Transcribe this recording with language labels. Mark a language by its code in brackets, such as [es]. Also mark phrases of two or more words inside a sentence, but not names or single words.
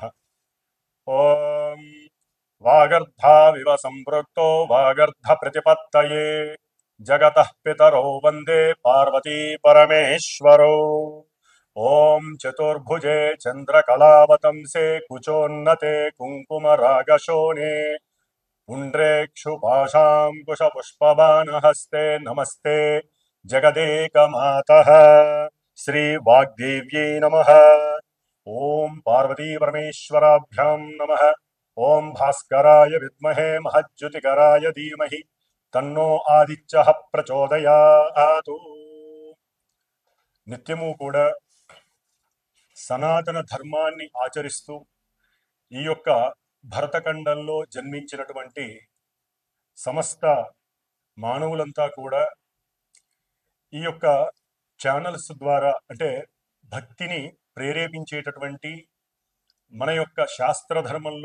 [sa] ఓం వాగర్ధావివ సంపృక్తో వాగర్ధ ప్రతిపత్తయే జగతః పితరో వందే పార్వతీ పరమేశ్వరో. ఓం చతుర్భుజే చంద్రకళావతంసే కుచోన్నతే కుంకుమరాగశోణే पुण्ड्रेक्षुपाशाङ्कुशपुष्पबाणहस्ते नमस्ते जगदेकमातः श्रीवाग्देव्यै नमः. ॐ पार्वतीपरमेश्वराभ्यां नमः. ॐ भास्कराय विद्महे महज्ज्योतिकराय धीमहि तन्नो आदित्यः प्रचोदयात्. [te] నిత్యము కూడా సనాతన ధర్మాన్ని ఆచరిస్తూ ఈ యొక్క భరతఖండంలో జన్మించినటువంటి సమస్త మానవులంతా కూడా ఈ యొక్క ఛానల్స్ ద్వారా అంటే భక్తిని ప్రేరేపించేటటువంటి మన యొక్క శాస్త్రధర్మంలో